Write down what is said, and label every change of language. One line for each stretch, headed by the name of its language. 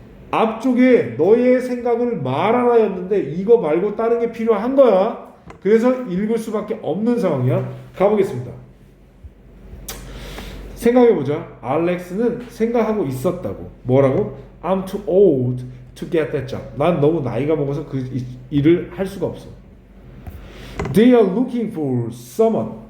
Korean: 앞쪽에 너의 생각을 말하라였는데 이거 말고 다른 게 필요한 거야. 그래서 읽을 수밖에 없는 상황이야. 가보겠습니다. 생각해보자. 알렉스는 생각하고 있었다고. 뭐라고?
English: I'm too old to get that job.
Korean: 난 너무 나이가 먹어서 그 일을 할 수가 없어.
English: They are looking for someone.